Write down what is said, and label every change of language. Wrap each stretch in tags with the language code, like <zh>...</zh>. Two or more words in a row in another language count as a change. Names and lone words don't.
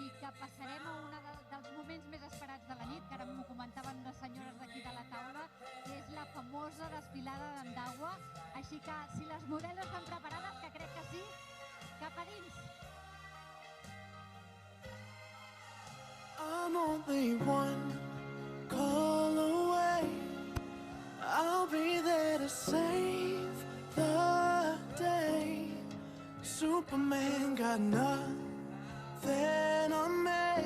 <ca>passarem a un dels moments més esperats de la nit, que ara m'ho comentaven les senyores d'aquí de la taula, que és la famosa desfilada d'Andaua. Així que, si les modelos estan preparades, que crec que sí, cap a dins.</ca> <en>I'm only one call away. I'll be there to save the day. Superman got nothing on me.</en>